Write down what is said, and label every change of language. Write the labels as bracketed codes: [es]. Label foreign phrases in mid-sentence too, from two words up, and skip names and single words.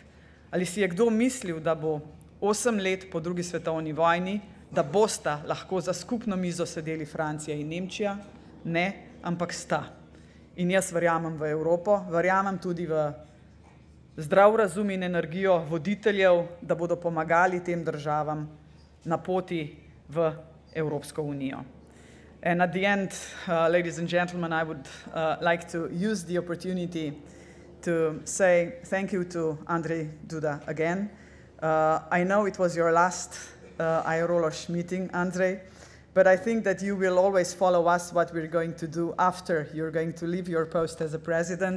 [sl] Ali si je kdo mislil, da bo 8 let po drugi svetovni vojni, da bosta lahko za skupno mizo sedeli Francija in Nemčija? Ne, ampak sta. In jaz verjamem v Evropo, verjamem tudi v zdrav razum in energijo voditeljev, da bodo pomagali tem državam na poti v Evropsko unijo. [en] And at the end, ladies and gentlemen, I would like to use the opportunity to say thank you to Andrzej Duda again. I know it was your last IROLOS meeting, Andrzej, but I think that you will always follow us what we're going to do after you're going to leave your post as a president.